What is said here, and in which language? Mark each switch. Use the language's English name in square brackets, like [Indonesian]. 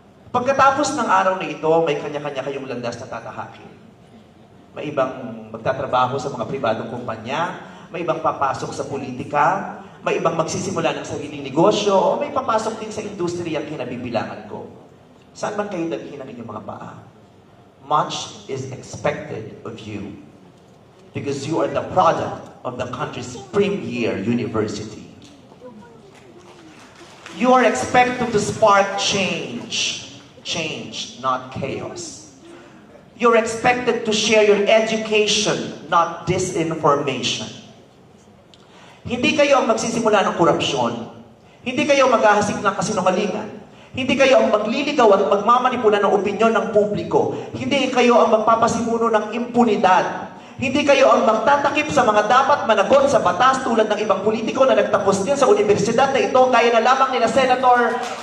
[Filipino] Pagkatapos ng araw na ito, may kanya-kanya kayong landas na tatahakin. May ibang magtatrabaho sa mga pribadong kumpanya, may ibang papasok sa politika, may ibang magsisimula ng sariling negosyo, o may papasok din sa industriya ang kinabibilangan ko. Saan man kayo dalhin ang inyong mga paa? [English] Much is expected of you because you are the product of the country's premier university. You are expected to spark change. Change, not chaos. You're expected to share your education, not disinformation. [Filipino] Hindi kayo ang magsisimula ng korupsyon. Hindi kayo maghahasik ng kasinungalingan. Hindi kayo ang magliligaw at magmamanipula ng opinyon ng publiko. Hindi kayo ang magpapasimuno ng impunidad. Hindi kayo ang magtatakip sa mga dapat managot sa batas tulad ng ibang politiko na nagtapos din sa universidad na ito, kaya na lamang nila Senator...